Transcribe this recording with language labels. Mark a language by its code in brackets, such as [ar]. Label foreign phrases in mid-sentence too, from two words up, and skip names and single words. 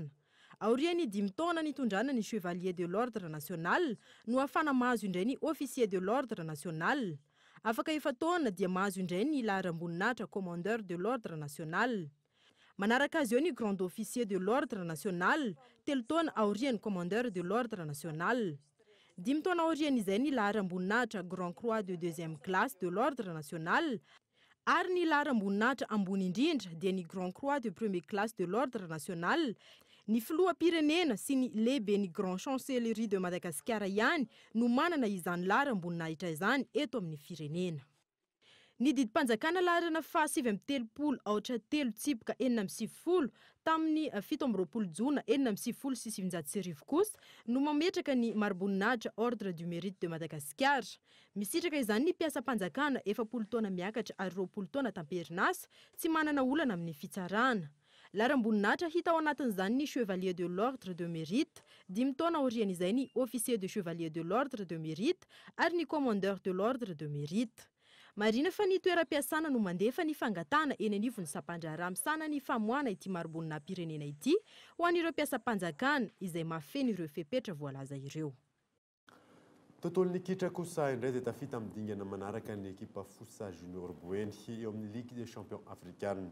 [mg] Aoriany 5 taona nitondrana ny [fr] chevalier de l'ordre national [mg] no ahafana mahazo indray ny [fr] officier de l'ordre national. [mg] Afaka 4 taona dia mahazo indray ny laharam-boninahitra [fr] commandeur de l'ordre national. [mg] Manaraka azy eo ny [fr] grand officier de l'ordre national, [mg] 3 taona aoriany [fr] commandeur de l'ordre national. [mg] 5 taona aoriany izay ny laharam-boninahitra [fr] grand croix de 2e classe de l'ordre national. [mg] Ary ny laharam-boninahitra ambony indrindra dia ny [fr] grand croix de 1e classe de l'ordre national. [mg] Ny filoham-pirenena sy ny lehibe ny Grande Chancellerie de Madagasikara ihany no manana izany laharam-boninahitra izany eto amin'ny firenena. Ny didim-panjakana laharana 730 tsipika 470 tamin'ny 17 jona 1970 kosa no mametraka ny marboninaitra [fr] ordre du mérite [mg] de Madagasikara. Misitraka izany ny mpiasam-panjakana 70 taona miakatra ary 20 taona tamperinasa tsy manana olana amin'ny fitsarana. Laharam-boninahitra hita ao anatin'izany ny [fr] chevalier de l'ordre de mérite, [mg] 5 taona aorian'izay ny [fr] officier de chevalier de l'ordre de mérite [mg] ary ny [fr] commandeur de l'ordre de mérite. [mg] Marina fa ny toeram-piasana no mandefa ny fangatana eny anivon'ny sampandra misana ny famoana ity marbonina-pirenena ity ho an'ireo mpiasam-panjakana izay mahafeny ireo fepetra voalaza ireo. tontolo ny kitra kosa indray dia tafita amin'ny dingana manaraka ny ekipa fosa junior boeny eo amin'ny [fr] ligue des champions africaine.